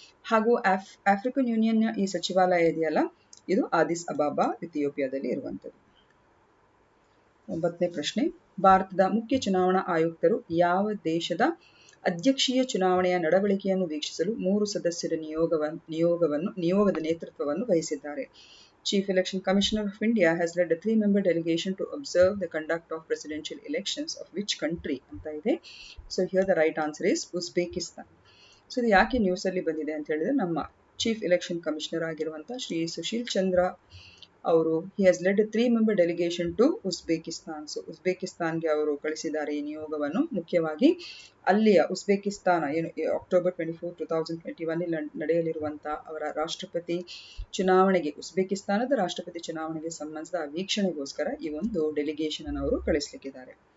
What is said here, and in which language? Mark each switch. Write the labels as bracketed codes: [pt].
[kn] ಹಾಗೂ ಆಫ್ರಿಕನ್ ಯೂನಿಯನ್ನ ಈ ಸಚಿವಾಲಯ ಇದೆಯಲ್ಲ, ಇದು ಆದಿಸ್ ಅಬಾಬಾ ಇಥಿಯೋಪಿಯಾದಲ್ಲಿ ಇರುವಂಥದ್ದು. 9ನೇ ಪ್ರಶ್ನೆ, ಭಾರತದ ಮುಖ್ಯ ಚುನಾವಣಾ ಆಯುಕ್ತರು ಯಾವ ದೇಶದ ಅಧ್ಯಕ್ಷೀಯ ಚುನಾವಣೆಯ ನಡವಳಿಕೆಯನ್ನು ವೀಕ್ಷಿಸಲು 3 ಸದಸ್ಯರ ನಿಯೋಗದ ನೇತೃತ್ವವನ್ನು ವಹಿಸಿದ್ದಾರೆ? [en] Chief Election Commissioner of India has led a 3-member delegation to observe the conduct of presidential elections of which country [kn] ಅಂತ ಇದೆ. [en] So here the right answer is Uzbekistan. [kn] So ಇದು ಯಾಕೆ ನ್ಯೂಸ್ ಅಲ್ಲಿ ಬಂದಿದೆ ಅಂತ ಹೇಳಿದ್ರೆ, ನಮ್ಮ ಚೀಫ್ ಎಲೆಕ್ಷನ್ ಕಮಿಷನರ್ ಆಗಿರುವಂಥ ಶ್ರೀ ಸುಶೀಲ್ ಚಂದ್ರ ಅವರು [en] he has led a 3-member delegation to [kn] Uzbekistan. So ಉಜ್ಬೇಕಿಸ್ತಾನ್ಗೆ ಅವರು ಕಳಿಸಿದ್ದಾರೆ ಈ ನಿಯೋಗವನ್ನು. ಮುಖ್ಯವಾಗಿ ಅಲ್ಲಿಯ ಉಜ್ಬೇಕಿಸ್ತಾನ ಏನು ಅಕ್ಟೋಬರ್ 24, 2021 ನಡೆಯಲಿರುವಂಥ ಅವರ ರಾಷ್ಟ್ರಪತಿ ಚುನಾವಣೆಗೆ, ಉಜ್ಬೇಕಿಸ್ತಾನದ ರಾಷ್ಟ್ರಪತಿ ಚುನಾವಣೆಗೆ ಸಂಬಂಧಿಸಿದ ವೀಕ್ಷಣೆಗೋಸ್ಕರ ಈ ಒಂದು ಡೆಲಿಗೇಷನ್ ಅನ್ನು ಅವರು ಕಳಿಸ್ಲಿಕ್ಕಿದ್ದಾರೆ.